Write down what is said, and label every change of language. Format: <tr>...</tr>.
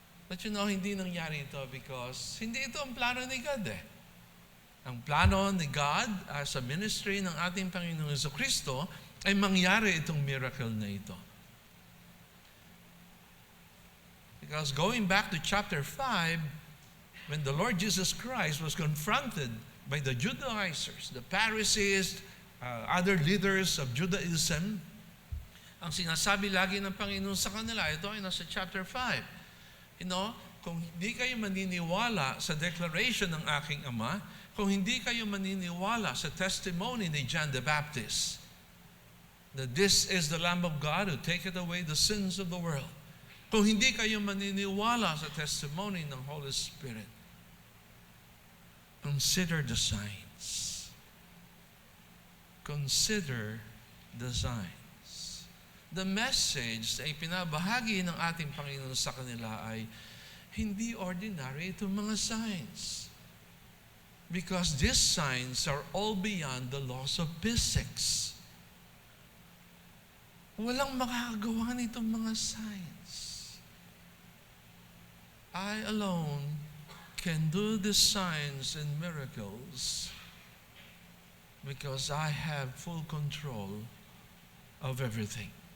<tl>But hindi nangyari ito because hindi ito ang plano ni God eh. Ang plano ni God sa ministry ng ating Panginoong Jesucristo ay mangyari itong miracle na ito.</tl> <en>Because going back to chapter 5, when the Lord Jesus Christ was confronted by the Judaizers, the Pharisees, other leaders of Judaism,</en> <tl>ang sinasabi lagi ng Panginoon sa kanila, ito ay nasa chapter 5. Kung hindi kayo maniniwala sa declaration ng aking Ama, kung hindi kayo maniniwala sa testimony ni John the Baptist,</tl> <en>that this is the Lamb of God who taketh away the sins of the world,</en> <tl>kung hindi kayo maniniwala sa testimony ng Holy Spirit,</tl> <en>consider the signs. Consider the signs.</en> <tl>The message na ipinabahagi ng ating Panginoon sa kanila ay hindi ordinary itong mga signs.</tl> <en>Because these signs are all beyond the laws of physics.</en> <tl>Walang makakagawa nitong mga signs.</tl> <en>I alone can do the signs and miracles because I have full control of everything.</en>